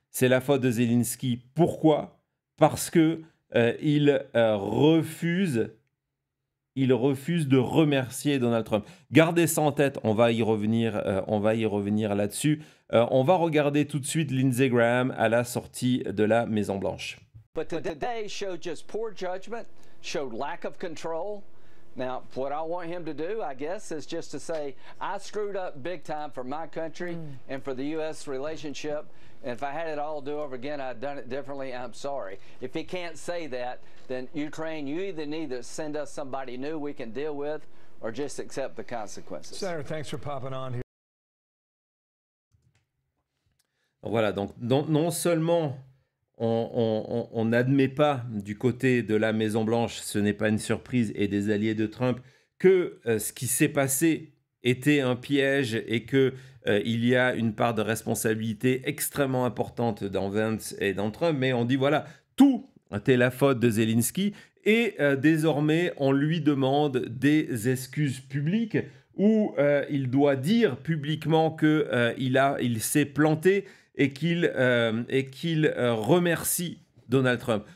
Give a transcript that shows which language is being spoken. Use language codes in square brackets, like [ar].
[fr] C'est la faute de Zelensky. Pourquoi ? Parce que il refuse de remercier Donald Trump. Gardez ça en tête, on va y revenir là-dessus. On va regarder tout de suite Lindsey Graham à la sortie de la Maison-Blanche. [en] But today showed just poor judgment, showed lack of control. Now, what I want him to do, I guess, is just to say, I screwed up big time for my country and for the U.S. relationship. And if I had it all do over again, I'd done it differently. I'm sorry. If he can't say that, then Ukraine, you either need to send us somebody new we can deal with or just accept the consequences. Senator, thanks for popping on here. [fr] Voilà, donc non seulement on n'admet pas du côté de la Maison-Blanche, ce n'est pas une surprise, et des alliés de Trump, que ce qui s'est passé était un piège et qu'il y a une part de responsabilité extrêmement importante dans Vance et dans Trump, mais on dit voilà, tout était la faute de Zelensky et désormais on lui demande des excuses publiques où il doit dire publiquement qu'il s'est planté et qu'il remercie Donald Trump.